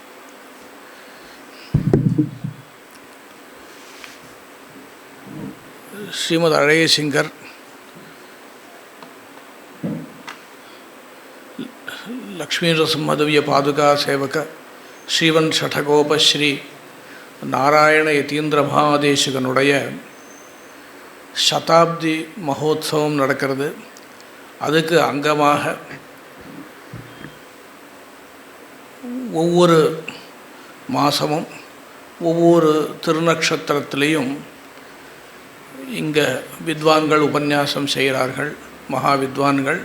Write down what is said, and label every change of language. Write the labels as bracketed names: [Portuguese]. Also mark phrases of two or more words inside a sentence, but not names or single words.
[Tamil] श्रीमद् अळयसिंगर् लक्ष्मीनृसिंहदिव्य पादुका सेवक श्रीवन् षठकोप श्री நாராயண யதீந்திர மகாதேசிகனுடைய சதாப்தி மகோத்சவம் நடக்கிறது. அதுக்கு அங்கமாக ஒவ்வொரு மாதமும் ஒவ்வொரு திருநக்ஷத்திரத்திலையும் இங்கே வித்வான்கள் உபன்யாசம் செய்கிறார்கள், மகா வித்வான்கள்.